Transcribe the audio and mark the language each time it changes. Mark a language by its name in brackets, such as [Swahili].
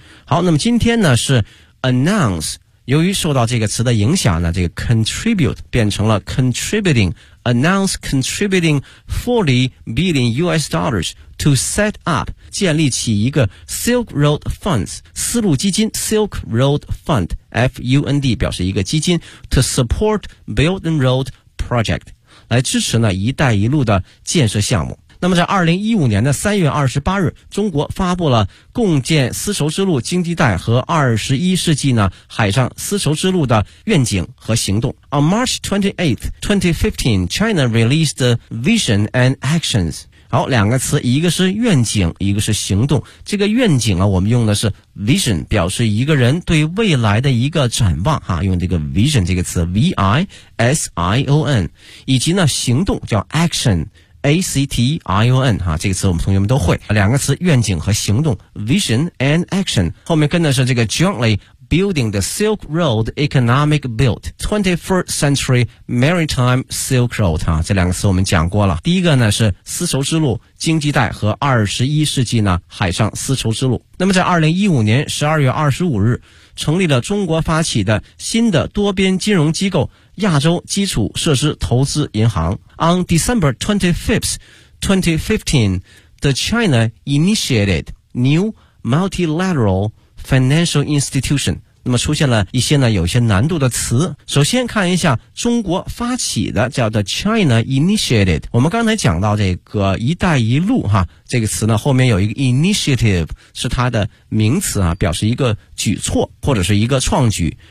[Chinese] 好那么今天呢是 [English] announce, [Chinese] 由于受到这个词的影响呢这个 [English] contribute 变成了 contributing, announce contributing $40 billion to set up, [Chinese] 建立起一个 [English] Silk Road Funds, 丝路基金 Silk Road Fund, F-U-N-D, 表示一个基金 to support Belt and Road Project, [Chinese] 来支持呢一带一路的建设项目。那么在2015年的3月28日中国发布了共建丝绸之路经济带和21世纪呢海上丝绸之路的愿景和行动。 [English] On March 28th, 2015, China released the vision and actions. [Chinese] 好两个词一个是愿景一个是行动。这个愿景啊我们用的是 vision, 表示一个人对未来的一个展望啊用这个 vision 这个词 V-I-S-I-O-N, 以及呢行动叫 action,A-C-T-I-O-N, 哈这个词我们同学们都会。两个词愿景和行动 , [English] vision and action, [Chinese] 后面跟的是这个 [English] jointly building the Silk Road Economic Belt, 21st Century Maritime Silk Road, [Chinese] 哈这两个词我们讲过了。第一个呢是丝绸之路经济带和21世纪呢海上丝绸之路。那么在2015年12月25日成立了中国发起的新的多边金融机构亚洲基础设施投资银行。 [English] On December 25th, 2015, the China initiated new multilateral financial institution. [Chinese] 那么出现了一些呢有些难度的词。首先看一下中国发起的叫 [English] the China initiated. [Chinese] 我们刚才讲到这个一带一路哈这个词呢后面有一个 initiative, 是它的名词啊表示一个举措或者是一个创举。